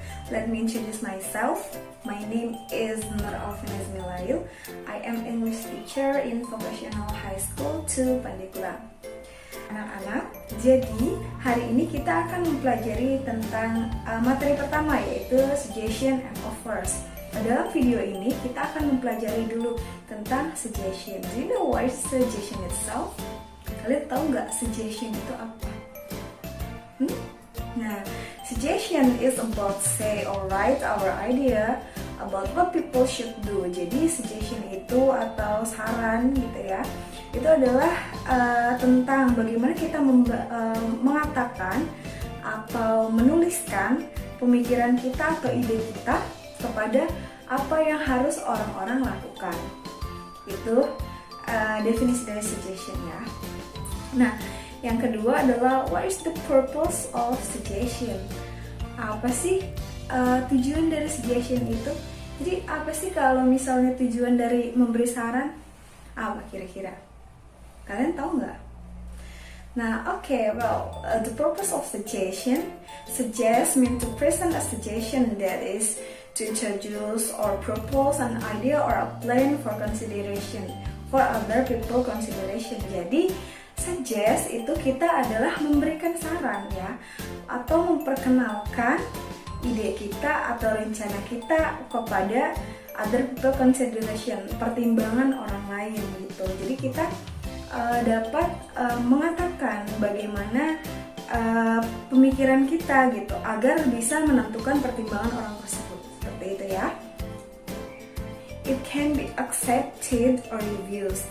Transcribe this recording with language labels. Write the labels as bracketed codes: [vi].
[en] Let me introduce myself. My name is Nur Alvina Zmilayu. I am English teacher in Vocational High School 2 Pandeglang. [id] Anak-anak, jadi hari ini kita akan mempelajari tentang materi pertama, yaitu suggestion and offers. Dalam video ini kita akan mempelajari dulu tentang suggestion. [en] Do you know what is suggestion itself? [id] Kalian tahu nggak suggestion itu apa? [en] Nah, suggestion is about say or write our idea about what people should do. [id] Jadi suggestion itu atau saran gitu ya, itu adalah tentang bagaimana kita mengatakan atau menuliskan pemikiran kita atau ide kita kepada apa yang harus orang-orang lakukan. Itu definisi dari suggestion ya. Nah, yang kedua adalah [en] what is the purpose of suggestion? [id] Apa sih tujuan dari suggestion itu? Jadi apa sih kalau misalnya tujuan dari memberi saran? Apa kira-kira? Kalian tahu nggak? [en] Nah, the purpose of suggestion, suggest mean to present a suggestion, that is to introduce or propose an idea or a plan for consideration for other people consideration. [id] Jadi suggest itu kita adalah memberikan saran ya, atau memperkenalkan ide kita atau rencana kita kepada [en] other people consideration, [id] pertimbangan orang lain gitu. Jadi kita dapat mengatakan bagaimana pemikiran kita gitu agar bisa menentukan pertimbangan orang tersebut. Seperti itu ya. [en] It can be accepted or refused.